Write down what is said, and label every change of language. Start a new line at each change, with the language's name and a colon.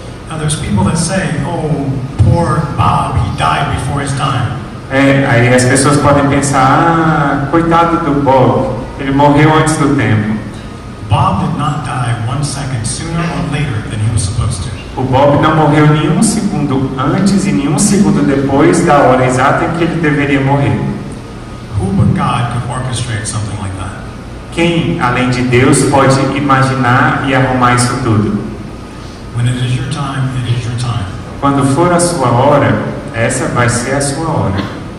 English: Now there's people that say, "Oh, poor Bob, he died before his time."
Portuguese: Aí as pessoas podem pensar, coitado do Bob, ele morreu antes do tempo.
English: Bob did not die 1 second sooner or later than he was supposed to.
Portuguese: O Bob não morreu nenhum segundo antes e nenhum segundo depois da hora exata em que ele deveria morrer.
English: Who but God could orchestrate something like that?
Portuguese: Quem, além de Deus, pode imaginar e arrumar isso tudo?
English: When it is your time, it is your time.
Portuguese: Quando for a sua hora, essa vai ser a sua hora.